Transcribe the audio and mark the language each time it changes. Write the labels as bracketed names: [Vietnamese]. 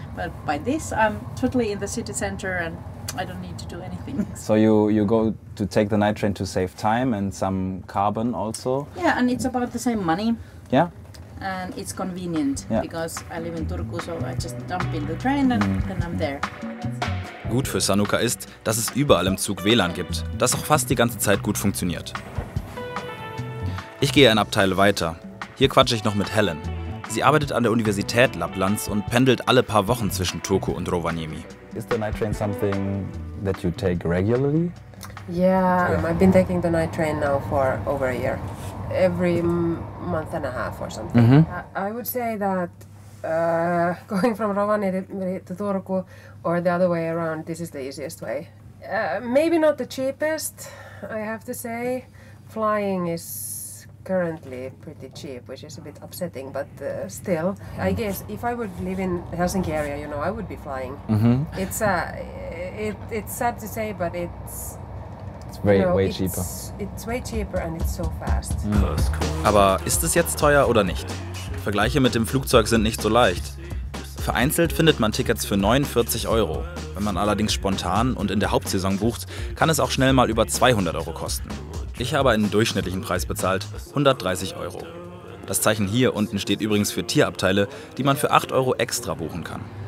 [English] But by this, I'm totally in the city center and I don't need to do anything. So you go to take the night train to save time and some carbon also? Yeah, and it's about the same money. Yeah. And it's convenient, Yeah. because I live in Turku, so I just jump in the train and then I'm there. [German] Gut für Sanukka ist, dass es überall im Zug WLAN gibt, das auch fast die ganze Zeit gut funktioniert. Ich gehe ein Abteil weiter. Hier quatsche ich noch mit Helen. Sie arbeitet an der Universität Lapplands und pendelt alle paar Wochen zwischen Turku und Rovaniemi. [English] Is the night train something that you take regularly? Yeah, I've been taking the night train now for over a year. Every month and a half or something. I would say that going from Rovaniemi to Turku or the other way around, this is the easiest way. Maybe not the cheapest, I have to say. Flying is currently pretty cheap, which is a bit upsetting, but still, I guess if I would live in the Helsinki area, you know, I would be flying. It's sad to say, but it's Way cheaper. It's way cheaper and it's so fast. [German] Aber ist es jetzt teuer oder nicht? Vergleiche mit dem Flugzeug sind nicht so leicht. Vereinzelt findet man Tickets für 49 €. Wenn man allerdings spontan und in der Hauptsaison bucht, kann es auch schnell mal über 200 € kosten. Ich habe einen durchschnittlichen Preis bezahlt, 130 €. Das Zeichen hier unten steht übrigens für Tierabteile, die man für 8 € extra buchen kann.